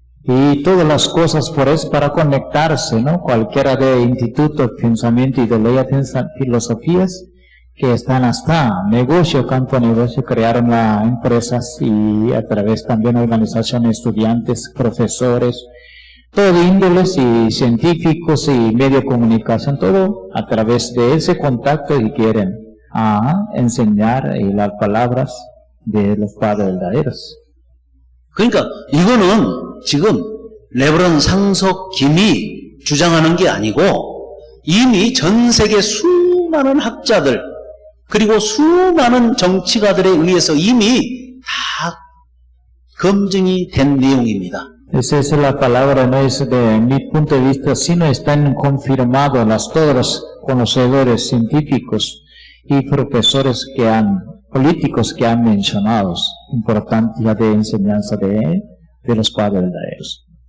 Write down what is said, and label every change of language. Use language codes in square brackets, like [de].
[es] Y todas las cosas por eso para conectarse, ¿no? Cualquiera de institutos, pensamiento, ideología, filosofías que están hasta negocio, campo de negocio, crearon las empresas y a través también de organizaciones, estudiantes, profesores, todo de índoles y científicos y medio de comunicación, todo a través de ese contacto que quieren enseñar las palabras de los padres verdaderos. [ko] 그러니까 이거는 지금 레브론 상석 김이 주장하는 게 아니고 이미 전 세계 수많은 학자들 그리고 수많은 정치가들에 의해서 이미 다 검증이 된 내용입니다. [es] Esa es la palabra, no es de mi punto de vista, sino están confirmados todos los conocedores científicos y profesores políticos que han mencionado importancia de enseñanza de los padres verdaderos.